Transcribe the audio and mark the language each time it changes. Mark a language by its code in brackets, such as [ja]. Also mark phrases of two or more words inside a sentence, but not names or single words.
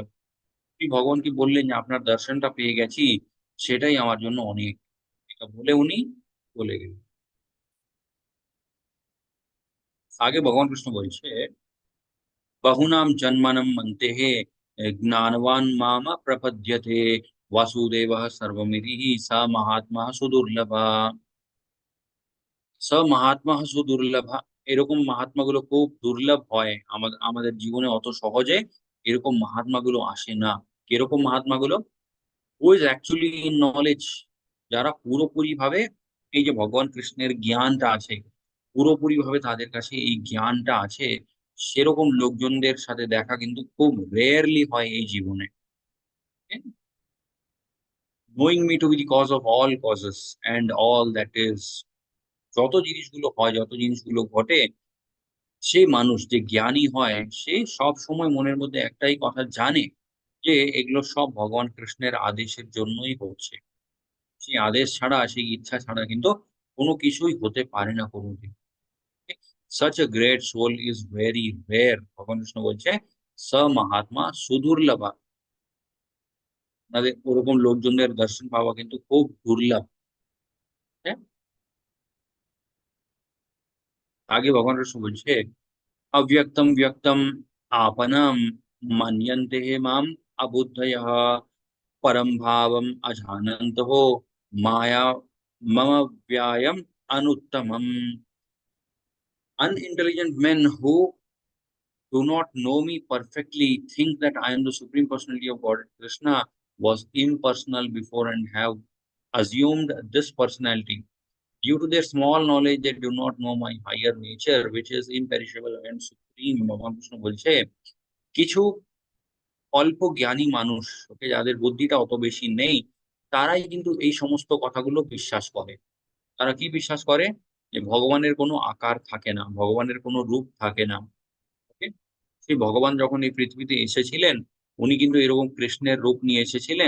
[bn] তিনি ভগবানকে বললেন যে আপনার দর্শনটা পেয়ে গেছি, সেটাই আমার জন্য অনেক। এটা বলে উনি চলে গেলেন। আগে ভগবান কৃষ্ণ বলছে, [sa] बहुनाम जन्मनम मन्तेहे ज्ञानवान माम प्रपद्यते वासुदेवः सर्वमिति स महात्मा [bn] সুদুর্লভা। [sa] स महात्मा सुदुर्लभा, [bn] এরকম মহাত্মা গুলো খুব দুর্লভ হয় আমাদের আমাদের জীবনে, অত সহজে এরকম মহাত্মা গুলো আসে না। কিরকম মহাত্মা গুলো? [en] who is actually in knowledge, [bn] যারা পুরোপুরি ভাবে এই যে ভগবান কৃষ্ণের জ্ঞানটা আছে, পুরোপুরি ভাবে তাদের কাছে এই জ্ঞানটা আছে, সেরকম লোকজনদের সাথে দেখা কিন্তু খুব রেয়ারলি হয় এই জীবনে। [en] knowing me to be the cause of all causes and all that is, [bn] যত জিনিসগুলো হয়, যত জিনিসগুলো ঘটে, সে মানুষ যে জ্ঞানী হয় সে সব সময় মনের মধ্যে একটাই কথা জানে, যে এগুলো সব ভগবান কৃষ্ণের আদেশের জন্যই হচ্ছে। সেই আদেশ ছাড়া, সেই ইচ্ছা ছাড়া কিন্তু কোনো কিছুই হতে পারে না কোনোদিন। [en] such a great soul is very rare. [bn] ভগবান কৃষ্ণ বলছে [sa] स महात्मा सुदुर्लभा, [bn] তাদের ওরকম লোকজনদের দর্শন পাওয়া কিন্তু খুব দুর্লভ। হ্যাঁ? আগে ভগবান কৃষ্ণ বলছে, [sa] अव्यक्तं व्यक्तम् आपनं मन्यन्ते माम् अबुद्धयः परं भावम् अजानन्तः माया मम व्यायम् अनुत्तमम्। [en] Unintelligent men who do not know me perfectly think that I am the Supreme Personality of God. Krishna was impersonal before and have assumed this personality. Due to their small knowledge, they do not know my higher nature, which is imperishable and supreme. [bn] ভগবান কৃষ্ণ বলছে, কিছু অল্প জ্ঞানী মানুষ, ওকে, যাদের বুদ্ধিটা অত বেশি নেই, তারাই কিন্তু এই সমস্ত কথাগুলো বিশ্বাস করে। তারা কি বিশ্বাস করে? যে ভগবানের কোনো আকার থাকে না, ভগবানের কোনো রূপ থাকে না। ওকে, সেই ভগবান যখন এই পৃথিবীতে এসেছিলেন, উনি কিন্তু এরকম কৃষ্ণের রূপ নিয়ে এসেছিলেন।